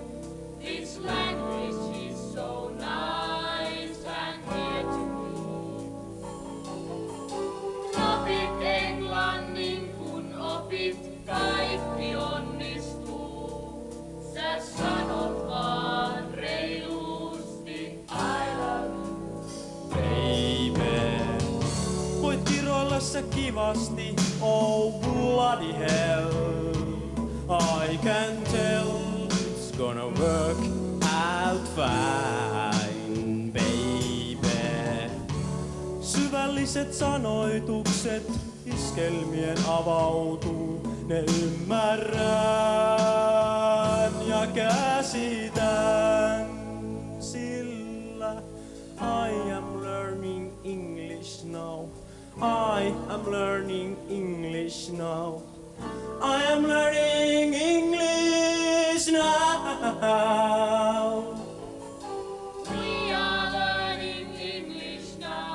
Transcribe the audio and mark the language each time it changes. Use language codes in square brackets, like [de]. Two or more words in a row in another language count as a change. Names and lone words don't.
[en] This language is so nice and dear to me. [fi] Opit englannin, kun opit, kaikki onnistuu. Sä sanot vaan reilusti [en] I love you. [fi] Baby, voit kiroilla sä kivasti, [en] oh bloody hell. I can tell it's gonna work out fine, baby. [fi] Syvälliset sanoitukset iskelmien avautuu, ne ymmärrän ja käsitän, sillä [en] I am learning English now. I am learning English now. I am learning English now. We are learning English now.